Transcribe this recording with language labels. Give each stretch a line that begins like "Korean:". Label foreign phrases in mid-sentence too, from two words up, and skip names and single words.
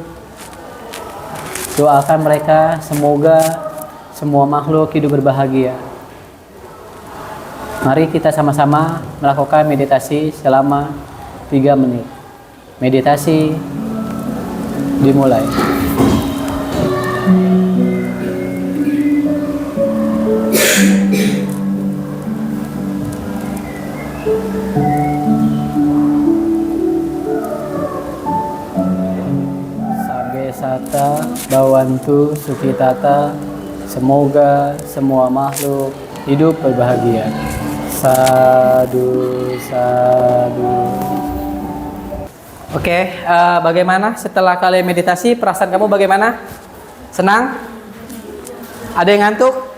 Indonesian: Doakan mereka semoga semua makhluk hidup berbahagia. Mari kita sama-sama melakukan meditasi selama 3 menit. Meditasi dimulai.
Pali: Sabe sata bawantu sukitata.
Indonesian: Semoga semua makhluk hidup berbahagia.
Pali: Sadu, sadu.
Indonesian: Oke, bagaimana setelah kalian meditasi? Perasaan kamu bagaimana? Senang? Ada yang ngantuk?